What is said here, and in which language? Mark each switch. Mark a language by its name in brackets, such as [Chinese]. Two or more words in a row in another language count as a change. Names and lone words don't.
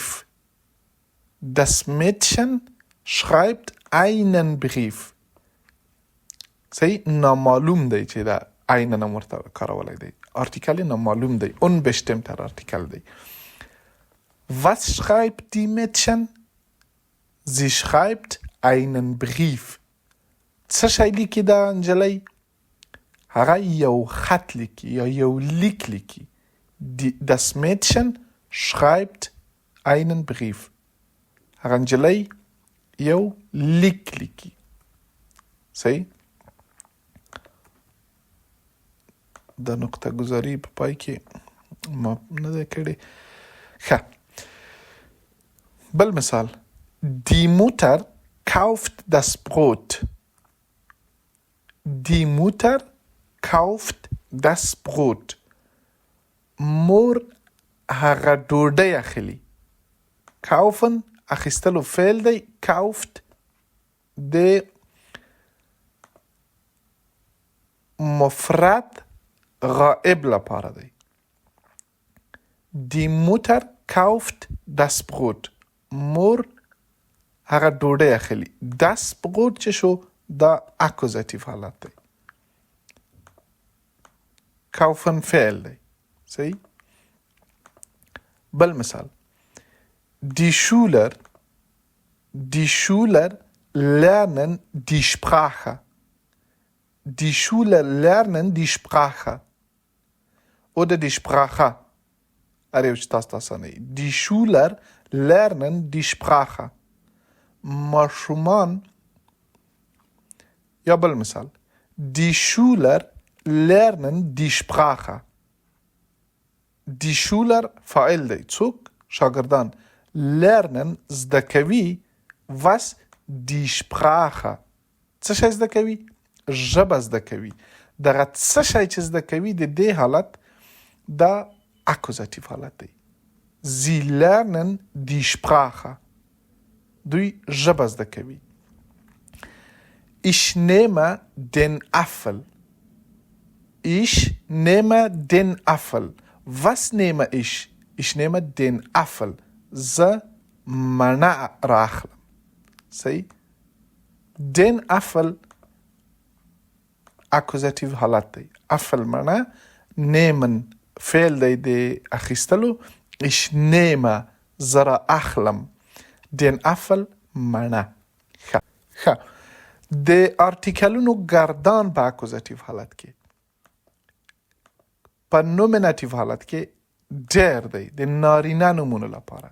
[German] Das Mädchen schreibt einen Brief. [Pashto] صحیح نامعلوم دی چې دا einen هم ورته کارولی دی. آرټیکل نامعلوم دی. unbestimmter آرټیکل دی. [German] Was schreibt die Mädchen? Sie schreibt einen Brief. [Pashto] څه شی لیکي دا نجلۍ؟ هغه یو خط لیکي یا یو لیک لیکي. Das Mädchen schreibt einen Brief. هغه نجلۍ یو لیک لیکي. صحیح؟ د نقطه گذاری په پای کې ما نه ده کړې. ښه بل مثال [German] Die Mutter kauft das Brot. Die Mutter kauft das Brot. [Pashto] مور هغه ډوډۍ اخلي. kaufen اخیستلو فعل دی. kauft د مفرد غائب لپاره دی. [German] Die Mutter kauft das Brot. [Pashto] مور هغه ډوډۍ اخلي. [German] das Brot [Pashto] چې شو دا اکوزاتیو حالت دی. kaufen فعل دی. صحیح؟ بل مثال [German] Die Schüler lernen die Sprache. Die Schüler lernen die Sprache. Oder die Sprache. Die Schüler lernen die Sprache. [Pashto] ماشومان یا بل مثال [German] Die Schüler lernen die Sprache. Die Schüler [Pashto] فاعل دی. څوک؟ شاگردان. lernen زده کوي. [German] was die Sprache. [Pashto] څه شی زده کوي؟ ژبه زده کوي. دغه څه شی چې زده کوي د دې حالت دا اکوزاتیو حالت دی. [German] Sie lernen die Sprache. [Pashto] دوی ژبه زده کوي. [German] Ich nehme den Apfel. Ich nehme den Apfel. Was nehme ich? Ich nehme den Apfel. [Pashto] زه مڼه راخلم. صحیح؟ [German] den Apfel [Pashto] اکوزاتیو حالت دی. Apfel مڼه. nehmen فعل دی د اخیستلو. [German] ich nehme [Pashto] زه را اخلم [German] den Apfel [Pashto] مڼه. ښه د آرټیکلونو ګردان په اکوزاتیو حالت کې په نومیناتیو حالت کې ډیر دی د نارینه نومونو لپاره.